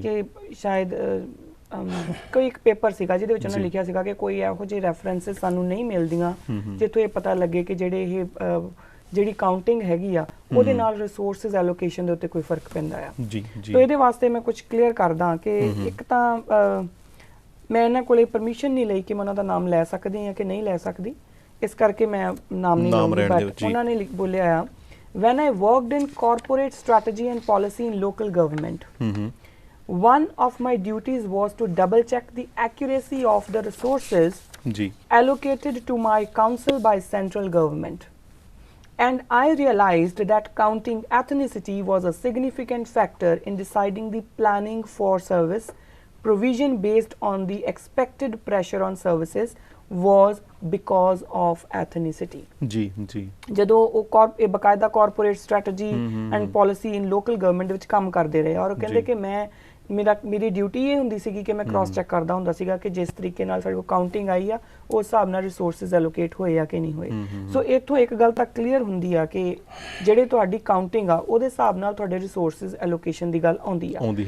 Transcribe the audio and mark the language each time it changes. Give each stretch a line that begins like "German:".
Punjabi: ਕਿ ਸ਼ਾਇਦ ਕੋਈ ਇੱਕ ਪੇਪਰ ਸੀਗਾ ਜਿਹਦੇ ਵਿੱਚ ਉਹਨਾਂ ਲਿਖਿਆ ਸੀਗਾ ਕਿ ਕੋਈ ਇਹੋ ਜਿਹੇ ਰੈਫਰੈਂਸਸ ਸਾਨੂੰ ਨਹੀਂ ਮਿਲਦੀਆਂ ਜਿੱਥੋਂ ਇਹ ਪਤਾ ਲੱਗੇ ਕਿ ਜਿਹੜੀ ਕਾਊਂਟਿੰਗ ਹੈਗੀ ਆ ਉਹਦੇ ਨਾਲ ਰਿਸੋਰਸਸ ਐਲੋਕੇਸ਼ਨ ਦੇ ਉੱਤੇ ਕੋਈ ਫਰਕ ਪੈਂਦਾ ਆ। ਜੀ ਜੀ ਤਾਂ ਇਹਦੇ ਵਾਸਤੇ ਮੈਂ ਕੁਝ ਕਲੀਅਰ ਕਰਦਾ ਕਿ ਇੱਕ ਤਾਂ ਮੈਂ ਇਹਨਾਂ ਕੋਲੇ ਪਰਮਿਸ਼ਨ ਨਹੀਂ ਲਈ ਕਿ ਮੈਂ ਉਹਨਾਂ ਦਾ ਨਾਮ ਲੈ ਸਕਦੀ ਹਾਂ ਕਿ ਨਹੀਂ ਲੈ ਸਕਦੀ, ਇਸ ਕਰਕੇ ਮੈਂ ਨਾਮ ਨਹੀਂ ਲਵਾਂਗੀ। ਬਟ ਉਹਨਾਂ ਨੇ ਬੋਲਿਆ ਆ,
English: when I worked in corporate strategy and policy in local government, one of my duties was to double check the accuracy of the resources allocated to my council by central government. And I realized that counting ethnicity was a significant factor in deciding the planning for service provision based on the expected pressure on services was because of ethnicity.
Punjabi: ਜੀ ਜੀ ਜਦੋਂ ਉਹ ਇਹ ਬਕਾਇਦਾ
English: corporate strategy and policy in local government
Punjabi: ਵਿੱਚ ਕੰਮ ਕਰਦੇ ਰਹੇ ਔਰ ਉਹ ਕਹਿੰਦੇ ਕਿ ਮੇਰੀ ਡਿਊਟੀ ਇਹ ਹੁੰਦੀ ਸੀਗੀ ਕਿ ਮੈਂ ਕ੍ਰਾਸ ਚੈੱਕ ਕਰਦਾ ਹੁੰਦਾ ਸੀਗਾ ਕਿ ਜਿਸ ਤਰੀਕੇ ਨਾਲ ਸਾਡੇ ਕੋਲ ਕਾਊਂਟਿੰਗ ਆਈ ਆ ਉਸ ਹਿਸਾਬ ਨਾਲ ਰਿਸੋਰਸਸ ਐਲੋਕੇਟ ਹੋਏ ਆ ਕਿ ਨਹੀਂ ਹੋਏ। ਸੋ ਇੱਥੋਂ ਇੱਕ ਗੱਲ ਤਾਂ ਕਲੀਅਰ ਹੁੰਦੀ ਆ ਕਿ ਜਿਹੜੇ ਤੁਹਾਡੀ ਕਾਊਂਟਿੰਗ ਆ ਉਹਦੇ ਹਿਸਾਬ ਨਾਲ ਤੁਹਾਡੇ ਰਿਸੋਰਸਸ ਐਲੋਕੇਸ਼ਨ ਦੀ ਗੱਲ ਆਉਂਦੀ ਆ।